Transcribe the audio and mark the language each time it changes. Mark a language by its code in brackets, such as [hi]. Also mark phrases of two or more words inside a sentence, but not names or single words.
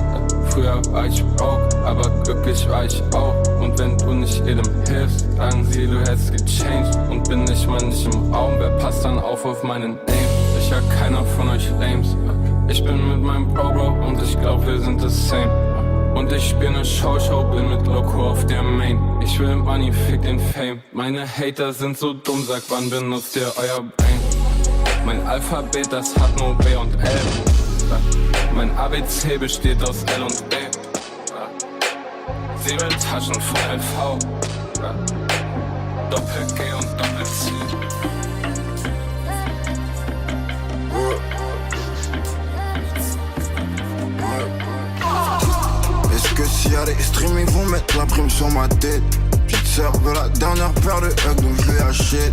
[de] Früher war ich broke, aber glücklich war ich auch. Und wenn du nicht jedem hilfst, sagen sie, du hättest gechanged. Und bin ich mal nicht im Raum, wer passt dann auf meinen Name? Ich ja keiner von euch Lames. Ich bin mit meinem Bro und ich glaub wir sind [en] the same. [de] Und ich spiel ne Show, bin mit Loco auf der Main. Ich will Money, fick den Fame. Meine Hater sind so dumm, sag wann benutzt ihr euer Brain? Mein Alphabet, das hat nur B und L. Mein ABC besteht aus L und B. Sie will Taschen von LV. Doppel G und Doppel C. [fr] Est-ce que s'il y a des streams ils vont mettre la prime sur ma tête? Petite sœur veut la dernière paire de Huck donc je lui achète.